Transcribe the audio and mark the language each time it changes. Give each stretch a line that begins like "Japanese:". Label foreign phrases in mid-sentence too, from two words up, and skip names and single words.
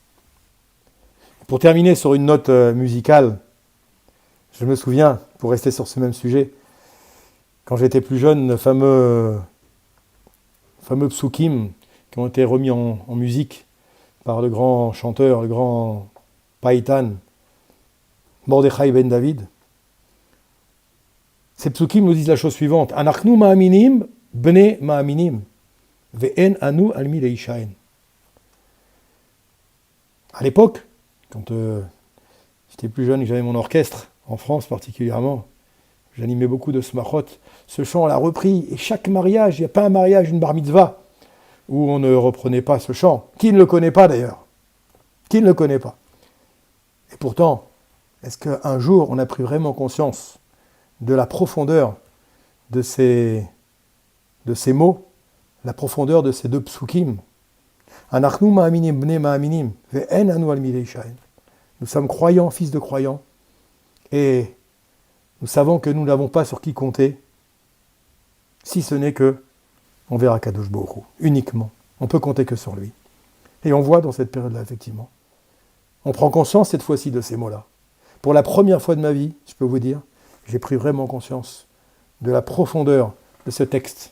French: Pour terminer sur une note musicale, je me souviens, pour rester sur ce même sujet, quand j'étais plus jeune, le fameux psukim qui ont été remis en musique par le grand chanteur, le grand païtan, Mordechai ben David. Ces psukim nous disent la chose suivante:
Hebrew: אנחנו מאמינים, בני מאמינים, ואין אנו על מי להישען.
French: À l'époque, quand j'étais plus jeune et que j'avais mon orchestre, en France particulièrement, j'animais beaucoup de smachot, ce chant l'a repris, et chaque mariage, il n'y a pas un mariage, une
Hebrew: בר מצווה,
French: où on ne reprenait pas ce chant. Qui ne le connaît pas d'ailleurs? Qui ne le connaît pas? Et pourtant, est-ce qu'un jour on a pris vraiment conscience de la profondeur de ces mots, la profondeur de ces deux psukim?
Hebrew: אנחנו מאמינים בני מאמינים, ואין אנו על מי להישען.
French: Nous sommes croyants, fils de croyants, et nous savons que nous n'avons pas sur qui compter, si ce n'est que on verra
Hebrew: קדוש ברוך הוא,
French: uniquement. On peut compter que sur lui. Et on voit dans cette période-là, effectivement. On prend conscience cette fois-ci de ces mots-là. Pour la première fois de ma vie, je peux vous dire, j'ai pris vraiment conscience de la profondeur de ce texte.